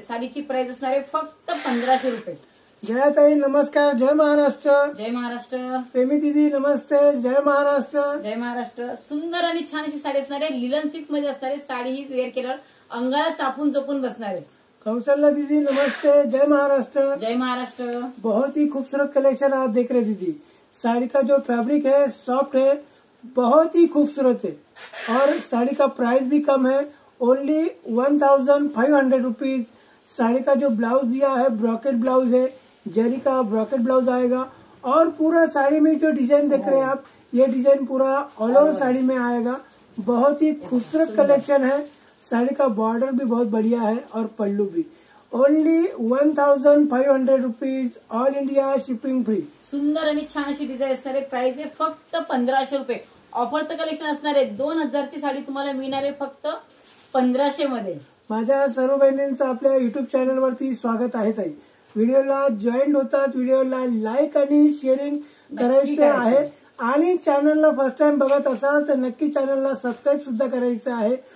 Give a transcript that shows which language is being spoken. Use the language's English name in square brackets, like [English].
[Marathi] साडीची price असणार आहे फक्त 1500 रुपये. जया ताई नमस्कार, जय महाराष्ट्र. जय महाराष्ट्र. प्रेमी दीदी नमस्ते, जय महाराष्ट्र. जय महाराष्ट्र. सुंदर आणि छान अशी साडी असणार आहे. लिलन सिल्क मध्ये असणार आहे. साडी ही वेअर केल्यावर अंगाला चापून चोपून बसणार आहे. कौशल्या दीदी नमस्ते, जय महाराष्ट्र. जय महाराष्ट्र. [Hindi] बहुत ही खूबसूरत कलेक्शन आप देख रहे दीदी. साड़ी का जो फैब्रिक है सॉफ्ट है, बहुत ही खूबसूरत है और साड़ी का प्राइस भी कम है, [English] Only 1500 rupees. [Hindi] साड़ी का जो ब्लाउज दिया है ब्रॉकेट ब्लाउज है, जरी का ब्रॉकेट ब्लाउज आएगा और पूरा साड़ी में जो डिजाइन देख रहे हैं आप, ये डिजाइन पूरा ऑल ओवर साड़ी में आएगा. बहुत ही खूबसूरत कलेक्शन है. साड़ी का बॉर्डर भी बहुत बढ़िया है और पल्लू भी. [English] Only 1500 rupees, all India shipping free. [Marathi] सुंदर आणि छान अशी डिझाईन असणार आहे. प्राइस आहे फक्त 1500 रुपये. ऑफरचं कलेक्शन असणार आहे. 2000 ची साडी तुम्हाला मिळणार आहे फक्त 1500 मध्ये. माझ्या सर्व बहिणींचं आपल्या युट्यूब चॅनलवरती स्वागत आहे ताई. व्हिडिओला जॉईन होतात, व्हिडिओला लाईक आणि शेअरिंग करायचे आहे आणि चॅनलला फर्स्ट टाइम बघत असाल तर नक्की चॅनलला सबस्क्राईब सुद्धा करायचं आहे.